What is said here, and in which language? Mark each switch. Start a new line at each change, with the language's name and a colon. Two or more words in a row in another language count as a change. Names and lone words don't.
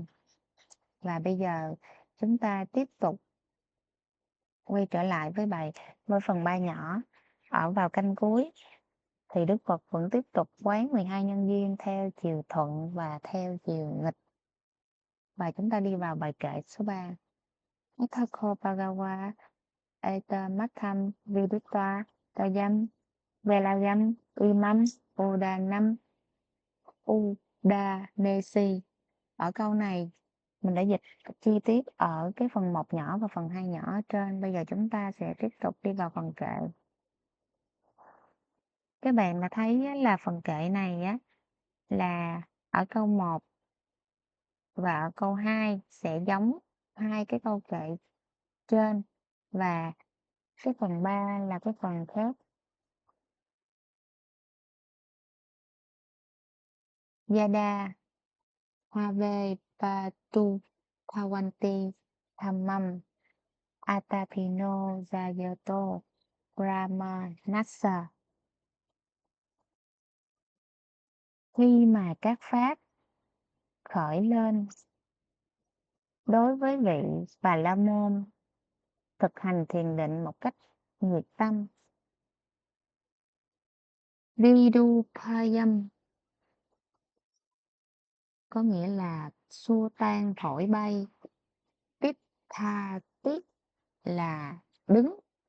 Vietnamese: Và bây giờ chúng ta tiếp tục quay trở lại với phần 3 nhỏ. Ở vào canh cuối thì Đức Phật vẫn tiếp tục quán 12 nhân duyên theo chiều thuận và theo chiều nghịch. Và chúng ta đi vào bài kệ số 3.
Pali: Athako Bhagawa Eta Matham Vidutta Tayam Velagam Imam Udanam Udanesi.
Vietnamese: Ở câu này mình đã dịch chi tiết ở cái phần 1 nhỏ và phần 2 nhỏ ở trên. Bây giờ chúng ta sẽ tiếp tục đi vào phần kệ. Các bạn đã thấy là phần kệ này á, là ở câu 1 và ở câu 2 sẽ giống hai cái câu kệ trên, và cái phần 3 là cái phần khác.
Pali: Yada Have Patu Thawanti Dhammam Atapino Jayato Brahma Nassa.
Vietnamese: Khi mà các pháp khởi lên đối với vị Bà La Môn thực hành thiền định một cách nhiệt tâm, Vidupayam có nghĩa là xua tan thổi bay, Tha Tiết là đứng.